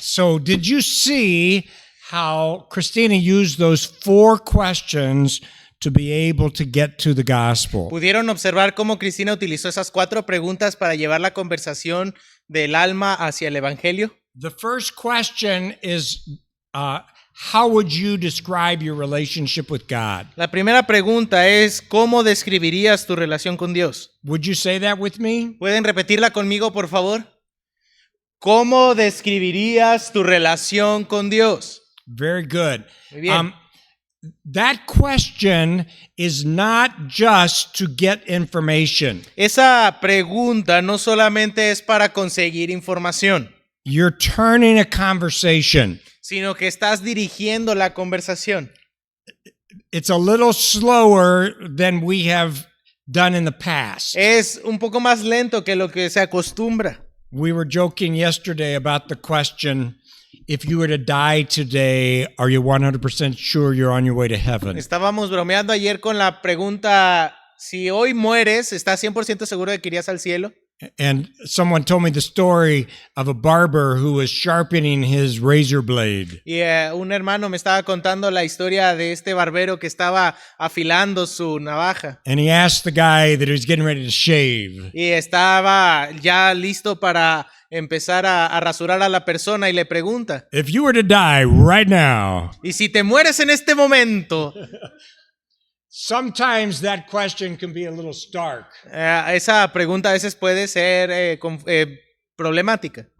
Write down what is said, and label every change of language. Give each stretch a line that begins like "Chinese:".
English: So, did you see how Christina used those 4 questions to be able to get to the gospel?
Spanish: ¿Pudieron observar cómo Cristina utilizó esas 4 preguntas para llevar la conversación del alma hacia el evangelio?
English: The first question is, how would you describe your relationship with God?
Spanish: La primera pregunta es, ¿cómo describirías tu relación con Dios?
English: Would you say that with me?
Spanish: ¿Pueden repetirla conmigo, por favor? ¿Cómo describirías tu relación con Dios?
English: Very good.
Spanish: Muy bien.
English: That question is not just to get information.
Spanish: Esa pregunta no solamente es para conseguir información,
English: You're turning a conversation.
Spanish: sino que estás dirigiendo la conversación.
English: It's a little slower than we have done in the past.
Spanish: Es un poco más lento que lo que se acostumbra.
English: We were joking yesterday about the question, if you were to die today, are you 100% sure you're on your way to heaven?
Spanish: Estábamos bromeando ayer con la pregunta, si hoy mueres, ¿estás 100% seguro de que irías al cielo?
English: And someone told me the story of a barber who was sharpening his razor blade.
Spanish: Y un hermano me estaba contando la historia de este barbero que estaba afilando su navaja.
English: And he asked the guy that he was getting ready to shave,
Spanish: Y estaba ya listo para empezar a rasurar a la persona y le pregunta,
English: if you were to die right now,
Spanish: ¿y si te mueres en este momento?
English: sometimes that question can be a little stark.
Spanish: Esa pregunta a veces puede ser problemática.